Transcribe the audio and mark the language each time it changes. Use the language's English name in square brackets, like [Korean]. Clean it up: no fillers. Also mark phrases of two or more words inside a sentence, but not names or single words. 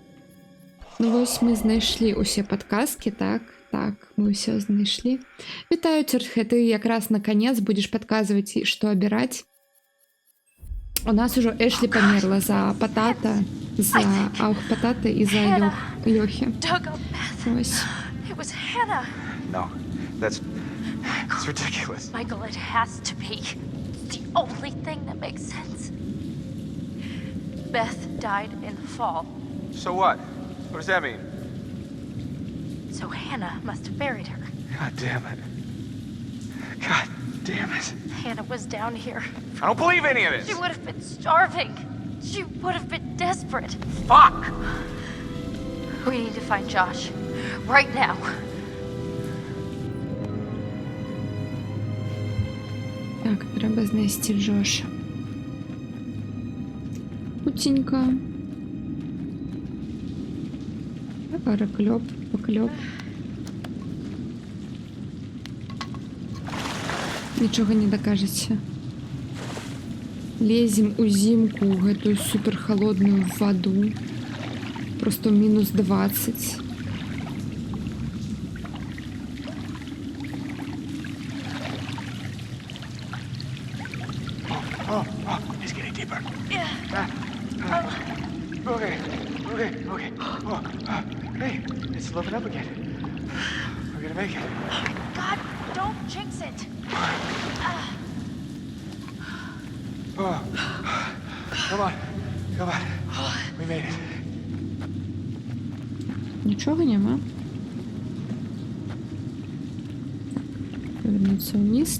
[Belarusian] Ну вось мы знайшлі ўсе падказкі, так? Так, мы ўсё знайшлі. Вітаю, Цёртхэ, ты якраз наконец будзеш падказваць, што абіраць. У нас ужо Эшлі памерла за Патата, за Патата і за Йохі. Ось. [English] It was Hannah. No, that's ridiculous. Michael, it has to be. It's the only thing that makes sense. Beth died in the fall, So what? What does that mean? so Hannah must have buried her. God damn it. God damn it. Hannah was down here. I don't believe any of this. She would have been starving. She would have been desperate. Fuck! We need to find Josh. Right now. [Ukrainian] Так, треба знайти Джоша. [Belarusian] Путенька. Раклёп, поклёп. Нічога не дакажаце. Лезем у зімку, у гэтую суперхалодную ваду. Просто минус 20. [English] Oh, he's getting deeper. Okay. Oh, hey, it's looking up again. We're gonna make it. Oh my God, don't jinx it. Oh, come on. We made it. [Ukrainian] Нічого нема. Повернуться вниз.